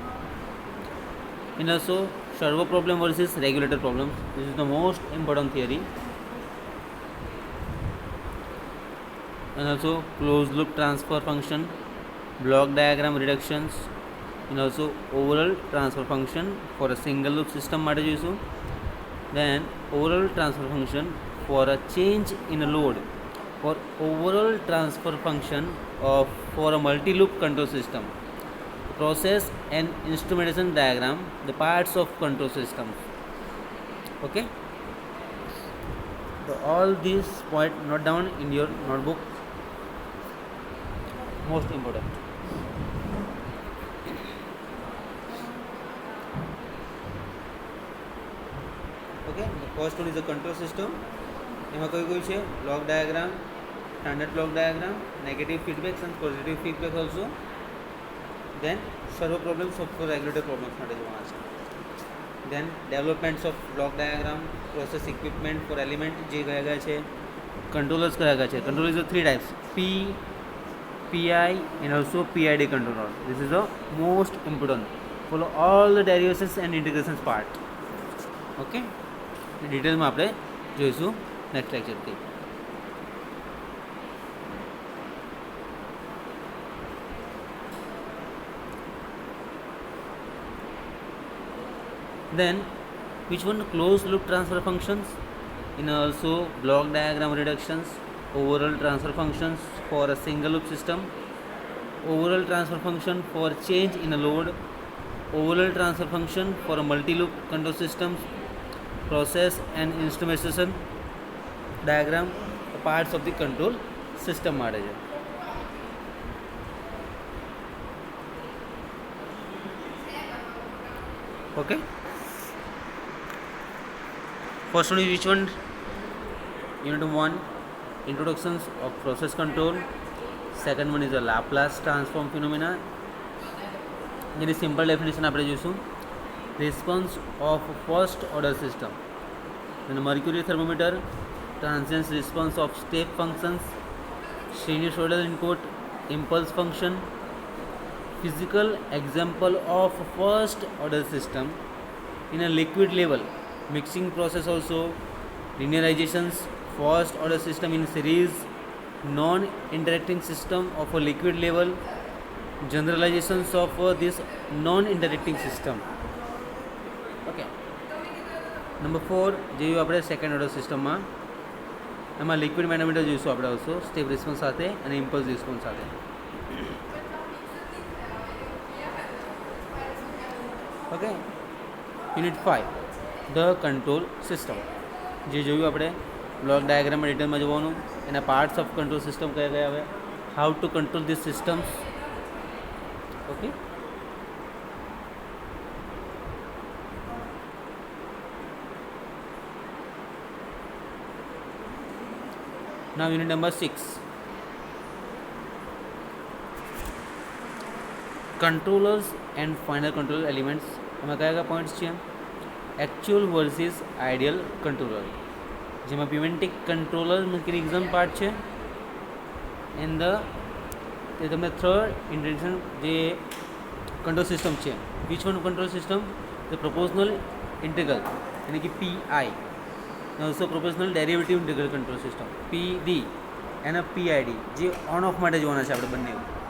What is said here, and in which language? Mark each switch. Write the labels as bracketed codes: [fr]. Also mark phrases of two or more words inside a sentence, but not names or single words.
[en] And also servo problem versus regulator problem, this is the most important theory. And also closed loop transfer function, block diagram reductions, and also overall transfer function for a single loop system [gu] માટે જોઈશું. [en] Then overall transfer function for a change in a load, for overall transfer function for a multi-loop control system, process and instrumentation diagram, the parts of control systems. Okay, so all these point note down in your notebook, most important. Okay, the first one is the control system. [gu] એમાં કયું કયું છે? [en] Block diagram, standard block diagram, negative feedbacks and positive feedback also. Then servo problems of regulator problems [gu] માટે જોવાના છે. [en] Then developments of block diagram, process equipment for element [gu] જે કયા ગયા છે, કંટ્રોલર્સ કયા ગયા છે. [en] Control is 3 types, P, PI and also PID controller. This is the most important for all the derivations and integrations part. [gu] ઓકે, ડિટેલમાં આપણે જોઈશું [en] next lectureથી. Then which one? Closed loop transfer functions, and also block diagram reductions, overall transfer functions for a single loop system, overall transfer function for change in a load, overall transfer function for a multi loop control systems, process and instrumentation diagram, parts of the control system [gu] માટે છે. [en] Okay, first one is which one? Unit 1 introductions of process control, second one is the Laplace transform phenomena, [gu] જેની [en] simple definition [gu] આપણે જોઈશું. [en] Response of first order system, અને mercury thermometer, transient response of step functions, sinusoidal input, impulse function, physical example of first order system in a liquid level, mixing process also, linearizations, first order system in series, non interacting system of a liquid level, generalizations of this non interacting system. [gu] Okay, નંબર 4 જોયું આપણે [en] second order systemમાં. [gu] એમાં [en] liquid manometer [gu] જોઈશું આપણે ઓલ્સો, [en] step response [gu] સાથે અને [en] impulse response [gu] સાથે. [en] Okay, unit 5 the control system. [gu] જે જોયું આપણે [en] block diagramમાં [gu] ડિટેલમાં જોવાનું, એના [en] parts of control system [gu] કયા કયા આવે, [en] how to control this systems. ઓકે, now unit number 6, controllers and final control elements. [gu] એમાં કયા કયા પોઈન્ટ્સ છે, [en] actual versus ideal controller, [gu] જેમાં [en] preventive controller mechanism part [gu] છે, એન્ડ તે તમને [en] third introduction [gu] જે [en] control system [gu] છે, [en] which one control system, the proportional integral [gu] એટલે કે [en] PI, also proportional derivative integral control system PD and PID, [gu] જે [en] on off [gu] માટે જોવાના છે આપણે બંને.